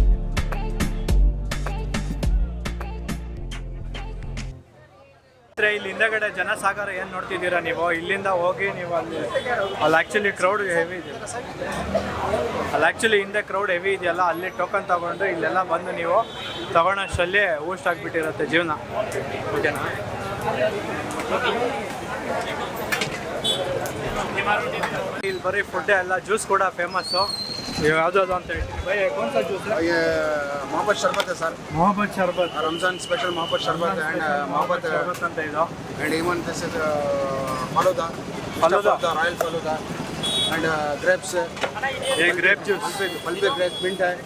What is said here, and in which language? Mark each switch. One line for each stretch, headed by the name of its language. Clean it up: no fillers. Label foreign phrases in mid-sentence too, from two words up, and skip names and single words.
Kannada: ಇಲ್ಲಿಂದ ಹಿಂದೆಗಡೆ ಜನಸಾಗರ ಏನು ನೋಡ್ತಿದ್ದೀರಾ ನೀವು, ಇಲ್ಲಿಂದ ಹೋಗಿ ನೀವು ಅಲ್ಲಿ
English: actually crowd heavy
Kannada: ಇದೆ, ಅಲ್ಲಿ
English: actually hinde crowd heavy
Kannada: ಇದೆಯಲ್ಲ, ಅಲ್ಲಿ ಟೋಕನ್ ತೊಗೊಂಡು ಇಲ್ಲೆಲ್ಲ ಬಂದು ನೀವು ತೊಗೊಳೋಷ್ಟರಲ್ಲಿ ಊಸ್ಟ್ ಆಗಿಬಿಟ್ಟಿರುತ್ತೆ ಜೀವನ. ಓಕೆನಾ? ಇಲ್ಲಿ ಬರೀ ಫುಡ್ಡೇ ಅಲ್ಲ, ಜ್ಯೂಸ್ ಕೂಡ ಫೇಮಸ್ಸು. ಯಾವ್ದು ಅಂತ ಹೇಳ್ತೀನಿ ಭಯ,
Hindi: कौन सा जूस है? ये मोहब्बत शरबत है सर. मोहब्बत शरबत, रमजान स्पेशल मोहब्बत शरबत एंड मोहब्बत
Kannada: शरबत ಅಂತ ಇದು.
English: and even this is faluda, royal faluda and grapes. ये grape juice,
Hindi: पल्पे
English: grapes mint
Hindi: है.